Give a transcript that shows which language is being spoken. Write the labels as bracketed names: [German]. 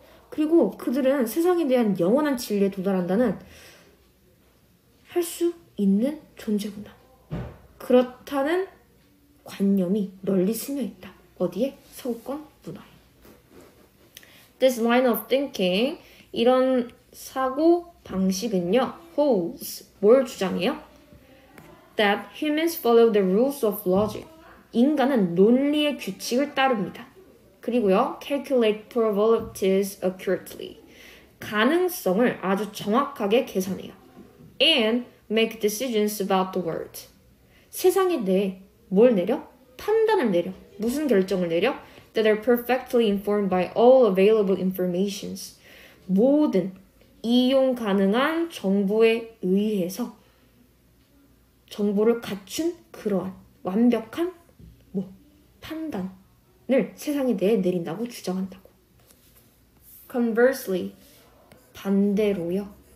[Korean] 그리고 그들은 세상에 대한 영원한 진리에 도달한다는 할 수 있는 존재구나. 그렇다는 관념이 널리 스며있다. 어디에? 서구권 문화에. [English] This line of thinking, [Korean] 이런 사고 방식은요, [English] holds, [Korean] 뭘 주장해요? [English] That humans follow the rules of logic. [Korean] 인간은 논리의 규칙을 따릅니다. 그리고요, [English] calculate probabilities accurately. [Korean] 가능성을 아주 정확하게 계산해요. [English] And make decisions about the world. [Korean] 세상에 대해 뭘 내려? 판단을 내려. 무슨 결정을 내려? [English] That are perfectly informed by all available informations. [Korean] 모든 이용 가능한 정보에 의해서 정보를 갖춘 그러한 완벽한 판단을 세상에 대해 내린다고 주장한다고. [English] Conversely, [Korean] 반대로요.